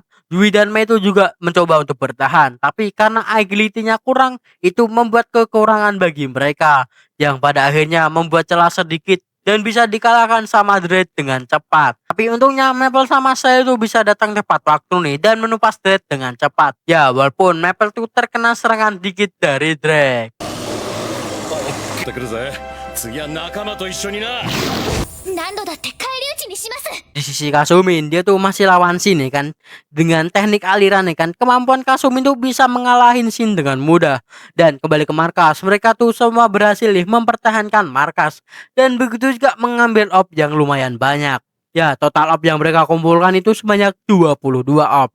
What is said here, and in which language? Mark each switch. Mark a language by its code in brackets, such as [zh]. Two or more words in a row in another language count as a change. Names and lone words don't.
[id] Yui dan Mei itu juga mencoba untuk bertahan, tapi karena agility-nya kurang, itu membuat kekurangan bagi mereka, yang pada akhirnya membuat celah sedikit dan bisa dikalahkan sama Dread dengan cepat. Tapi untungnya Maple sama saya itu bisa datang tepat waktu nih dan menumpas Dread dengan cepat. Ya, walaupun Maple tuh terkena serangan dikit dari Dread. [ja] ってくるぜ。次は仲間と一緒にな。何度だって返り討ちにします。 [id] Di sisi Kazumi, dia tuh masih lawan Shin nih kan. Dengan teknik aliran nih kan, kemampuan Kazumi tuh bisa mengalahin Shin dengan mudah. Dan kembali ke markas, mereka tuh semua berhasil nih mempertahankan markas. Dan begitu juga mengambil orb yang lumayan banyak. Ya, total orb yang mereka kumpulkan itu sebanyak 22 orb.